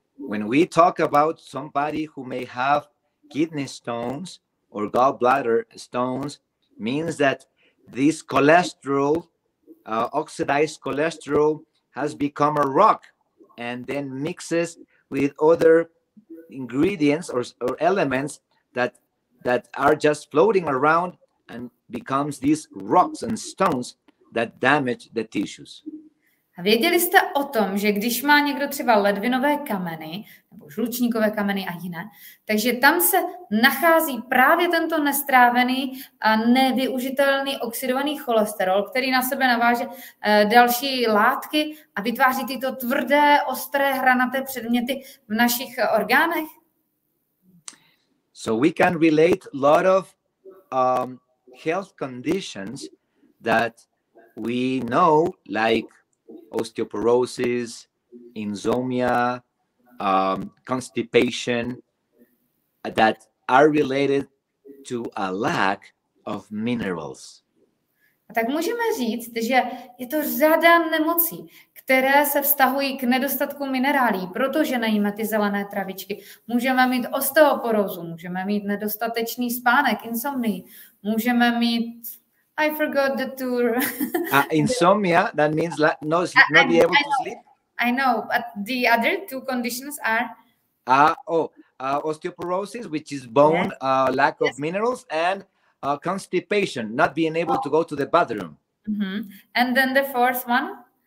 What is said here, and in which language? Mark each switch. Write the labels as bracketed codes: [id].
[en] when we talk about somebody who may have kidney stones or gallbladder stones, means that this cholesterol, oxidized cholesterol, has become a rock and then mixes with other ingredients or elements that are just floating around and becomes these rocks and stones that damage the tissues. [cs] A věděli jste o tom, že když má někdo třeba ledvinové kameny, nebo žlučníkové kameny a jiné, takže tam se nachází právě tento nestrávený a nevyužitelný oxidovaný cholesterol, který na sebe naváže další látky a vytváří tyto tvrdé, ostré, hranaté předměty v našich orgánech? [en] So we can relate a lot of health conditions that we know, like osteoporosis, insomnia, constipation, that are related to a lack of minerals. [cs] A tak můžeme říct, že je to řada nemocí, které se vztahují k nedostatku minerálí, protože nejíme ty zelené travičky. Můžeme mít osteoporózu, můžeme mít nedostatečný spánek, insomnii, můžeme mít [en] I forgot the two. Insomnia, that means not be able to sleep. I know, but the other two conditions are? Osteoporosis, which is bone lack of minerals, and constipation, not being able to go to the bathroom. Mm-hmm. And then the fourth one?